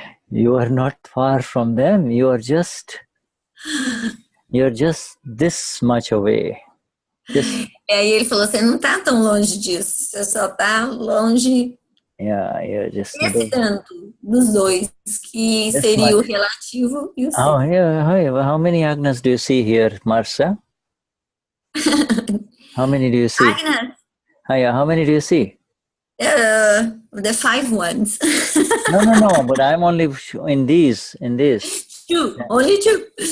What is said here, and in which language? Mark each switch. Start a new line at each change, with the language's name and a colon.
English: You are not far from them. You're just this much away.
Portuguese: E aí ele falou, você não tá tão longe disso, você só tá longe esse tanto dos dois, que seria o relativo e o seu.
English: How many agnas do you see here, Marcia? How many do you see? Agnas? How many do you see? The 5 ones. No, but I'm only in these. 2, only 2.